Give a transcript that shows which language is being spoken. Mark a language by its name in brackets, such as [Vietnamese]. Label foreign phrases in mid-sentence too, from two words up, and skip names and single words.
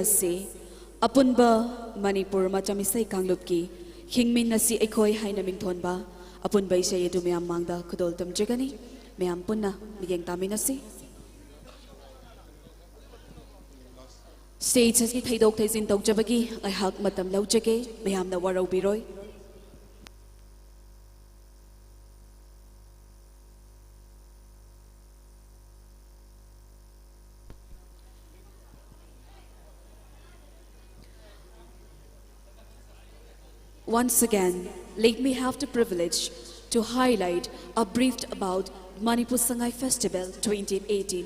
[Manipuri] se apunba Manipur machamisai kanglupki hingmin nasi ekhoi haina mingthonba apunba isai edu mayam mangda khudol tamjagani mayam punna migeng taminasi. Stage has ki thaidok thaizin tawjabagi ai hak matam laujage mayam na warau biroi. [English] Once again, let me have the privilege to highlight or brief about Manipur Sangai Festival 2018.